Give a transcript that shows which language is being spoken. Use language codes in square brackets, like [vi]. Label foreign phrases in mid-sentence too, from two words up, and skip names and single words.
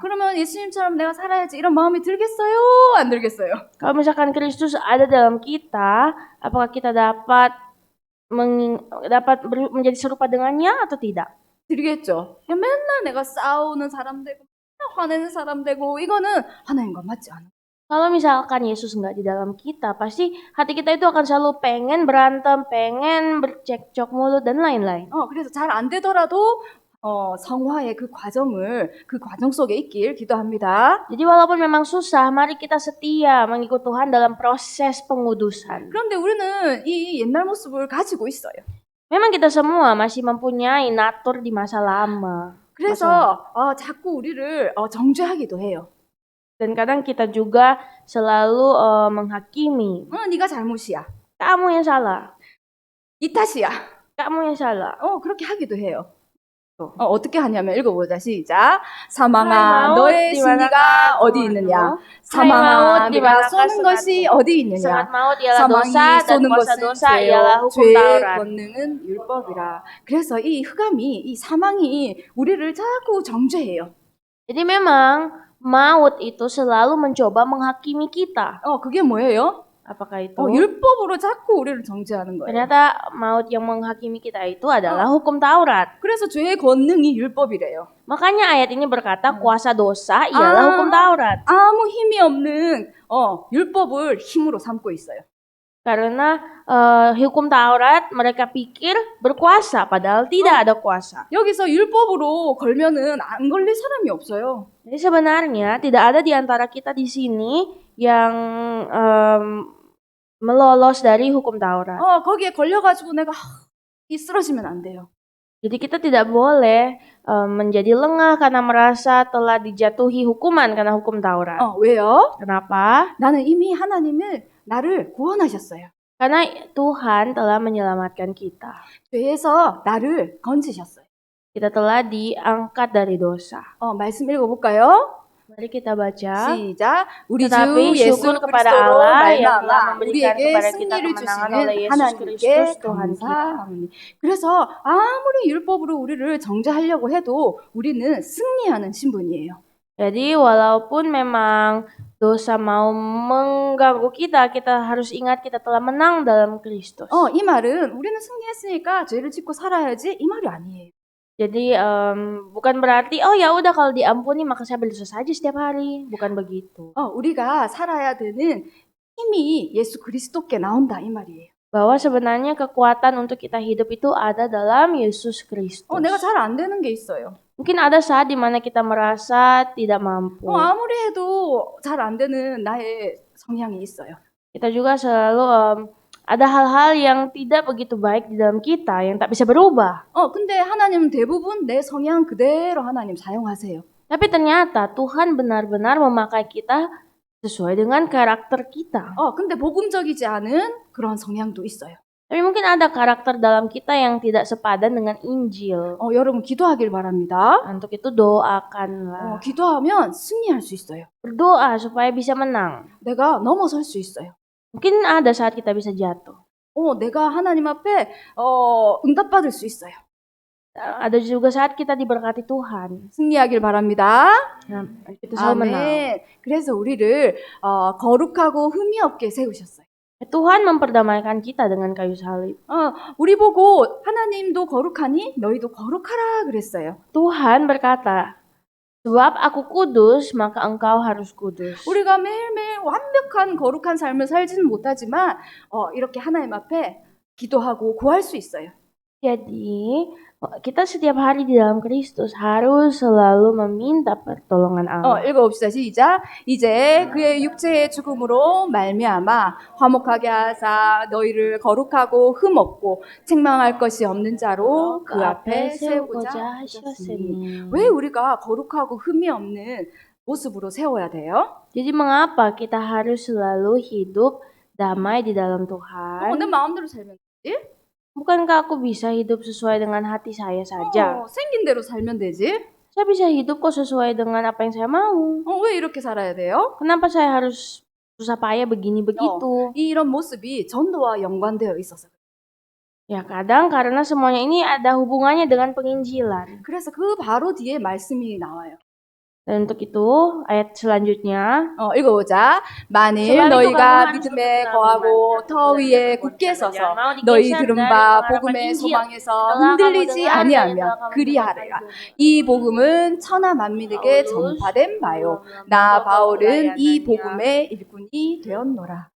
[ko] 그러면 예수님처럼 내가 살아야지 이런 마음이 들겠어요? 안 들겠어요? [id] Kalau misalkan Kristus ada dalam kita, apakah kita dapat menjadi serupa dengannya atau tidak? [ko] 들겠죠. 맨날 내가 싸우는 사람 되고 맨날 화내는 사람 되고 이거는 하나님과 맞지 않아. [id] Kalau misalkan Yesus nggak di dalam kita, pasti hati kita itu akan selalu pengen berantem, pengen bercekcok mulut dan lain-lain. [ko] 그래서 잘 안 되더라도 성화의 그 과정 속에 있길 기도합니다. [id] Jadi walaupun memang susah, mari kita setia mengikut Tuhan dalam proses pengudusan. [ko] 그런데 우리는 이 옛날 모습을 가지고 있어요. [id] Memang kita semua masih mempunyai natur di masa lama. [ko] 그래서 자꾸 우리를 정죄하기도 해요. [id] Dan kadang kita juga selalu menghakimi. [ko] 네가 잘못이야. [id] Kamu yang salah. [ko] 이 탓이야. [id] Kamu yang salah. [ko] 그렇게 하기도 해요. 어떻게 하냐면 읽어보자. 시작. 사망아 너의 승리가 어디 있느냐. 사망아 네가 쏘는 것이 어디 있느냐. [id] Sangat maut ialah [ko] 사망이 [id] dosa dan [ko] 쏘는 [id] kuasa [ko] 것은 [id] dosa ialah hukum [ko] 죄의 [id] Taurat. [ko] 권능은 율법이라. 그래서 이 흑암이 이 사망이 우리를 자꾸 정죄해요. [id] Jadi memang maut itu selalu mencoba menghakimi kita. [ko] 그게 뭐예요? [id] Apakah itu? [ko] 율법으로 자꾸 우리를 정죄하는 거예요. [id] Ternyata maut yang menghakimi kita itu adalah hukum Taurat. [ko] 그래서 죄의 권능이 율법이래요. [id] Makanya ayat ini berkata kuasa dosa ialah hukum Taurat. [ko] 아무 힘이 없는 율법을 힘으로 삼고 있어요. [id] Karena hukum Taurat mereka pikir berkuasa padahal tidak ada kuasa. [ko] 여기서 율법으로 걸면은 안 걸릴 사람이 없어요. [id] Jadi sebenarnya tidak ada di antara kita di sini yang melolos dari hukum Taurat. [ko] 거기에 걸려가지고 내가 쓰러지면 안 돼요. [id] Jadi kita tidak boleh menjadi lengah karena merasa telah dijatuhi hukuman karena hukum Taurat. [ko] 왜요? [id] Kenapa? [ko] 나는 이미 하나님은 나를 구원하셨어요. [id] Karena Tuhan telah menyelamatkan kita. [ko] 죄에서 나를 건지셨어요. [id] Kita telah diangkat dari dosa. [ko] 말씀 읽어볼까요? [id] Mari kita baca. [ko] 시작. 우리 주 [id] Tetapi [ko] 예수 [id] syukur kepada [ko] 그리스도로 [id] Allah yang telah [ko] 말미암아 [id] memberikan [ko] 우리에게 [id] kepada kita [ko] 승리를 [id] kemenangan [ko] 주시는 [id] oleh Yesus [ko] 하나님께 [id] Kristus Tuhan kita. [ko] 감사하노니. 그래서 아무리 율법으로 우리를 정죄하려고 해도 우리는 승리하는 신분이에요. [id] Jadi walaupun memang dosa mau mengganggu kita, kita harus ingat kita telah menang dalam Kristus. [ko] 이 말은 우리는 승리했으니까 죄를 짓고 살아야지 이 말이 아니에요. [id] Jadi bukan berarti ya udah kalau diampuni maka saya berdosa saja setiap hari, bukan begitu. [ko] 우리가 살아야 되는 힘이 예수 그리스도께 나온다 이 말이에요. [id] Bahwa sebenarnya kekuatan untuk kita hidup itu ada dalam Yesus Kristus. [ko] 내가 잘 안 되는 게 있어요. [id] Mungkin ada saat di mana kita merasa tidak mampu. [ko] 아무리 해도 잘 안 되는 나의 성향이 있어요. [id] Kita juga selalu ada hal-hal yang tidak begitu baik di dalam kita yang tak bisa berubah. [ko] 근데 하나님은 대부분 내 성향 그대로 하나님 사용하세요. [id] Tapi ternyata Tuhan benar-benar memakai kita sesuai dengan karakter kita. [ko] 근데 복음적이지 않은 그런 성향도 있어요. [id] Tapi mungkin ada karakter dalam kita yang tidak sepadan dengan Injil. [ko] 여러분 기도하길 바랍니다. [id] Untuk itu doakanlah. [ko] 기도하면 승리할 수 있어요. [id] Berdoa supaya bisa menang. [ko] 내가 넘어설 수 있어요. [id] Mungkin ada saat kita bisa jatuh. [ko] 내가 하나님 앞에 응답받을 수 있어요. [id] Ada juga saat kita diberkati Tuhan. [ko] 승리하길 바랍니다. [id] Nah, kita selalu menang. [ko] 아멘. 그래서 우리를 거룩하고 흠이 없게 세우셨어요. [id] Tuhan memperdamaikan kita dengan kayu salib. [ko] 우리 보고 하나님도 거룩하니 너희도 거룩하라 그랬어요. [id] Tuhan berkata, sebab aku kudus, maka engkau harus kudus. [ko] 우리가 매일매일 완벽한 거룩한 삶을 살지는 못하지만 이렇게 하나님 앞에 기도하고 구할 수 있어요. [id] Jadi, kita setiap hari di dalam Kristus harus selalu meminta pertolongan Allah. [ko] 읽어봅시다. 시작. 이제 그의 육체의 죽음으로 말미암아 화목하게 하사 너희를 거룩하고 흠 없고 책망할 것이 없는 자로 그 앞에 세우고자 하셨으니. 왜 우리가 거룩하고 흠이 없는 모습으로 세워야 돼요? [id] Jadi mengapa kita harus selalu hidup damai di dalam Tuhan? [ko] 내 마음대로 살면 되지? [id] Bukankah aku bisa hidup sesuai dengan hati saya saja? [ko] 생긴 대로 살면 되지? [id] Saya bisa hidup kok sesuai dengan apa yang saya mau. [ko] 왜 이렇게 살아야 돼요? [id] Kenapa saya harus susah payah begini begitu? [ko] 이런 모습이 전도와 연관되어 있어서. [id] Ya kadang karena semuanya ini ada hubungannya dengan penginjilan. [ko] 그래서 그 바로 뒤에 말씀이 나와요. [id] Dan untuk itu ayat selanjutnya [ko] 읽어보자. 만일 너희가 믿음에 거하고 터 위에 굳게 서서 너희 들은 바 복음의 소망에서 흔들리지 아니하면 그리하리라. 이 복음은 천하 만민에게 전파된 바요. 나 바울은 이 복음의 일꾼이 되었노라.